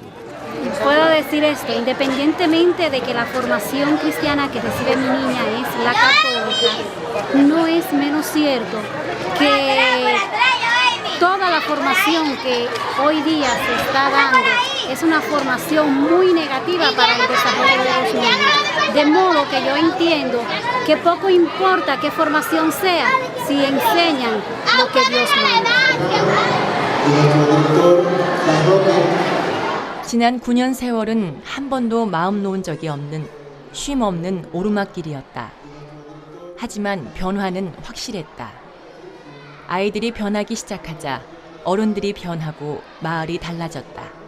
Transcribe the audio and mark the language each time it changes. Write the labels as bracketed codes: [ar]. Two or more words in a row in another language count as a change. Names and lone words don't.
[es] Puedo decir esto, independientemente de que la formación cristiana que recibe mi niña es la católica, no es menos cierto toda la formación que hoy día se está dando es una formación muy negativa para el desarrollo de los niños. De modo que yo entiendo que poco importa qué formación sea si enseñan lo que Dios manda. [ko] 지난 9년 세월은 한 번도 마음 놓은 적이 없는 쉼 없는 오르막길이었다. 하지만 변화는 확실했다. 아이들이 변하기 시작하자 어른들이 변하고 마을이 달라졌다.